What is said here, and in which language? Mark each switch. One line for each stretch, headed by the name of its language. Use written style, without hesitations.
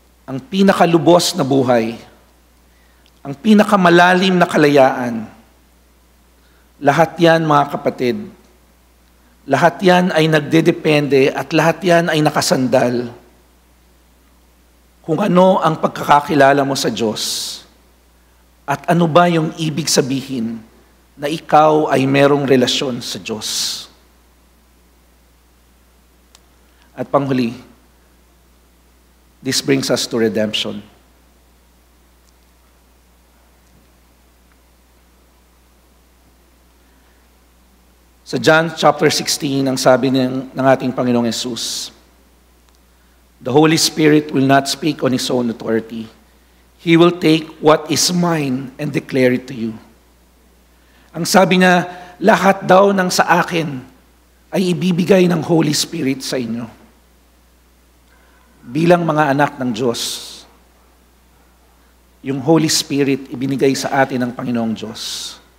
Filipino: Ang pinakalubos na buhay, ang pinakamalalim na kalayaan, lahat yan, mga kapatid, lahat yan ay nagdedepende at lahat yan ay nakasandal kung ano ang pagkakakilala mo sa Diyos at ano ba yung ibig sabihin na ikaw ay merong relasyon sa Diyos. At panghuli,
English: this brings us to redemption. Sa John chapter 16,
Filipino: ang sabi ng ating Panginoong Yesus,
English: the Holy Spirit will not speak on His own authority. He will take what is mine and declare it to you.
Filipino: Ang sabi niya, lahat daw ng sa akin ay ibibigay ng Holy Spirit sa inyo. Bilang mga anak ng Diyos, yung Holy Spirit ibinigay sa atin ng Panginoong Diyos.